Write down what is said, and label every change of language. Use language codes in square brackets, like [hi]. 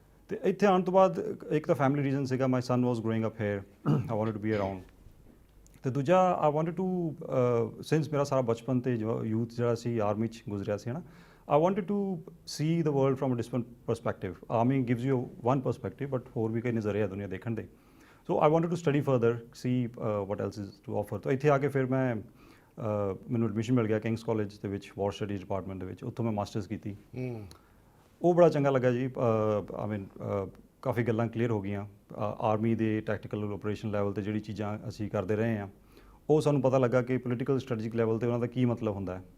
[pa] ਤੇ ਇੱਥੇ ਆਉਣ ਤੋਂ ਬਾਅਦ ਇੱਕ ਤਾਂ ਫੈਮਿਲੀ ਰੀਜ਼ਨ ਸੀਗਾ, [en] My son was growing up here, I wanted to be around. [pa] ਤੇ ਦੂਜਾ ਆਈ ਵਾਂਟਡ ਟੂ ਸਿੰਸ ਮੇਰਾ ਸਾਰਾ ਬਚਪਨ ਤੇ ਜੋ ਯੂਥ ਜਿਹੜਾ ਸੀ ਆਰਮੀ 'ਚ ਗੁਜ਼ਰਿਆ ਸੀ, ਹੈ ਨਾ, [en] I wanted to see the world from a different perspective. Army gives you one perspective, but [pa] ਹੋਰ ਵੀ ਕਈ ਨਜ਼ਰੀਏ ਆ ਦੁਨੀਆ ਦੇਖਣ ਦੇ। [en] So I wanted to study further, see what else is to offer. [pa] ਤਾਂ ਇੱਥੇ ਆ ਕੇ ਫਿਰ ਮੈਂ ਮੈਨੂੰ ਐਡਮਿਸ਼ਨ ਮਿਲ ਗਿਆ ਕਿੰਗਸ ਕਾਲਜ ਦੇ ਵਿੱਚ ਵਾਰ ਸਟੱਡੀਜ਼ ਡਿਪਾਰਟਮੈਂਟ ਦੇ ਵਿੱਚ, ਉੱਥੋਂ ਮੈਂ ਮਾਸਟਰਸ ਕੀਤੀ। ਉਹ ਬੜਾ ਚੰਗਾ ਲੱਗਾ ਜੀ। ਆਈ ਮੀਨ ਕਾਫੀ ਗੱਲਾਂ ਕਲੀਅਰ ਹੋ ਗਈਆਂ ਆਰਮੀ ਦੇ ਟੈਕਟੀਕਲ ਆਪਰੇਸ਼ਨ ਲੈਵਲ 'ਤੇ ਜਿਹੜੀ ਚੀਜ਼ਾਂ ਅਸੀਂ ਕਰਦੇ ਰਹੇ ਹਾਂ, ਉਹ ਸਾਨੂੰ ਪਤਾ ਲੱਗਾ ਕਿ ਪੋਲੀਟੀਕਲ ਸਟ੍ਰੈਟਜਿਕ ਲੈਵਲ 'ਤੇ ਉਹਨਾਂ ਦਾ ਕੀ ਮਤਲਬ ਹੁੰਦਾ ਹੈ।